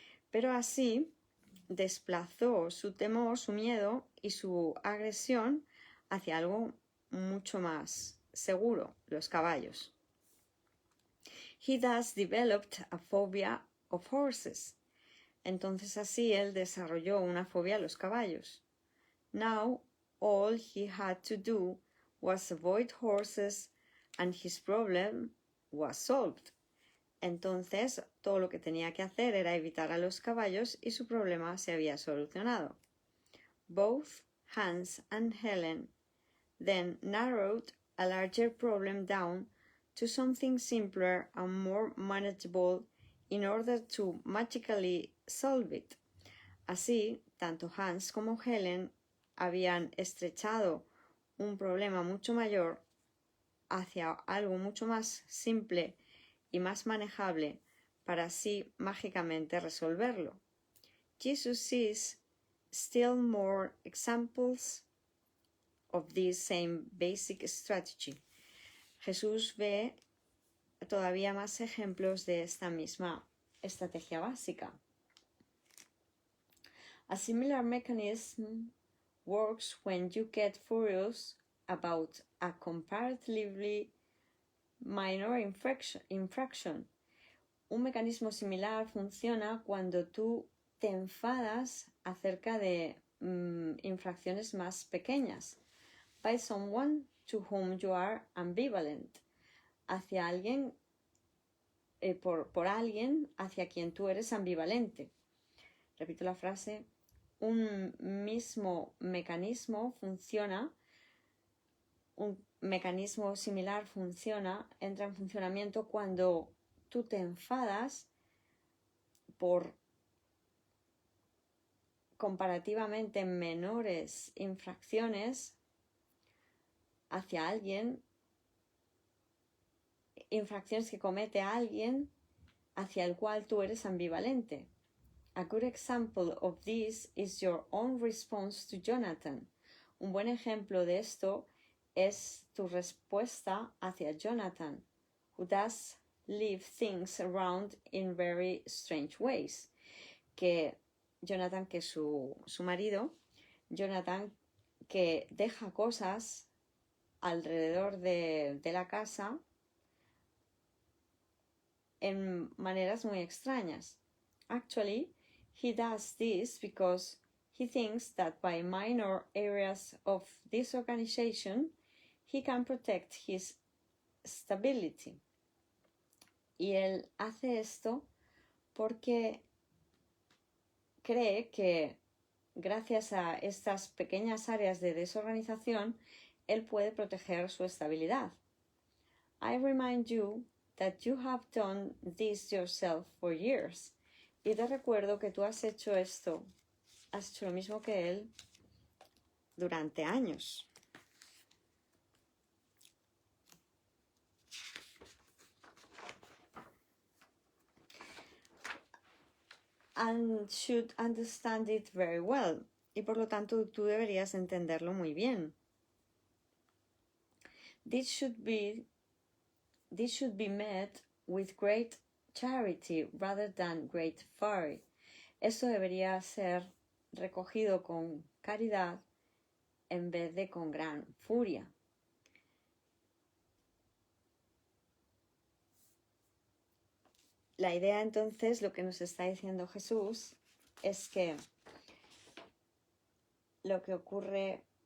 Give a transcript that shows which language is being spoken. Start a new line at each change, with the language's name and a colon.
Spanish: Pero así desplazó su temor, su miedo y su agresión hacia algo mucho más seguro, los caballos.
English: He thus developed a phobia of horses.
Spanish: Entonces así él desarrolló una fobia a los caballos.
English: Now all he had to do was avoid horses and his problem was solved.
Spanish: Entonces todo lo que tenía que hacer era evitar a los caballos y su problema se había solucionado.
English: Both Hans and Helen then narrowed a larger problem down to something simpler and more manageable in order to magically solve it.
Spanish: Así, tanto Hans como Helen habían estrechado un problema mucho mayor hacia algo mucho más simple y más manejable para así mágicamente resolverlo.
English: Jesus sees still more examples of this same basic strategy.
Spanish: Jesús ve todavía más ejemplos de esta misma estrategia básica.
English: A similar mechanism works when you get furious about a comparatively minor infraction.
Spanish: Un mecanismo similar funciona cuando tú te enfadas acerca de infracciones más pequeñas.
English: By someone to whom you are ambivalent.
Spanish: Hacia alguien, por alguien hacia quien tú eres ambivalente. Repito la frase. Un mismo mecanismo funciona, un mecanismo similar entra en funcionamiento cuando tú te enfadas por comparativamente menores infracciones hacia alguien, infracciones que comete alguien hacia el cual tú eres ambivalente.
English: A good example of this is your own response to Jonathan.
Spanish: Un buen ejemplo de esto es tu respuesta hacia Jonathan,
English: who does leave things around in very strange ways.
Spanish: Que Jonathan, que su marido, Jonathan, que deja cosas alrededor de la casa en maneras muy extrañas.
English: Actually, he does this because he thinks that by minor areas of disorganization, he can protect his stability.
Spanish: Y él hace esto porque cree que gracias a estas pequeñas áreas de desorganización, él puede proteger su estabilidad.
English: I remind you that you have done this yourself for years.
Spanish: Y te recuerdo que tú has hecho lo mismo que él durante años.
English: And should understand it very well.
Spanish: Y por lo tanto tú deberías entenderlo muy bien.
English: This should be met with great charity rather than great fury.
Spanish: Esto debería ser recogido con caridad en vez de con gran furia. La idea entonces, lo que nos está diciendo Jesús, es que lo que ocurre